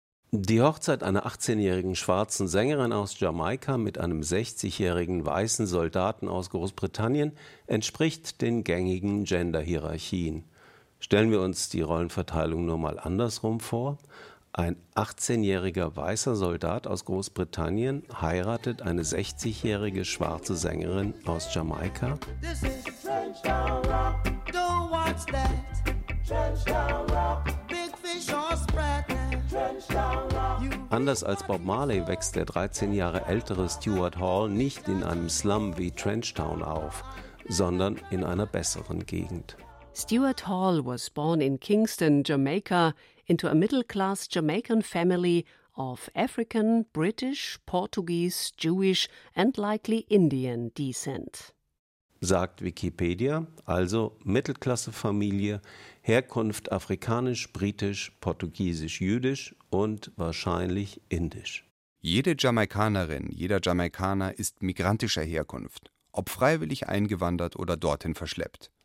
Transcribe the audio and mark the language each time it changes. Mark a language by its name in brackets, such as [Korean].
[German] Die Hochzeit einer 18-jährigen schwarzen Sängerin aus Jamaika mit einem 60-jährigen weißen Soldaten aus Großbritannien entspricht den gängigen Gender-Hierarchien. Stellen wir uns die Rollenverteilung nur mal andersrum vor. Ein 18-jähriger weißer Soldat aus Großbritannien heiratet eine 60-jährige schwarze Sängerin aus Jamaika. [English] This is Trenchtown Rock. Don't watch that. Trenchtown Rock. Big fish are spreading. Trenchtown Rock. [German] Anders als Bob Marley wächst der 13 Jahre ältere Stuart Hall nicht in einem Slum wie Trenchtown auf, sondern in einer besseren Gegend. [English] Stuart Hall was born in Kingston, Jamaica, into a middle-class Jamaican family of African, British, Portuguese, Jewish and likely Indian descent. [German] Sagt Wikipedia, also Mittelklassefamilie, Herkunft afrikanisch, britisch, portugiesisch, jüdisch und wahrscheinlich indisch. Jede Jamaikanerin, jeder Jamaikaner ist migrantischer Herkunft, ob freiwillig eingewandert oder dorthin verschleppt.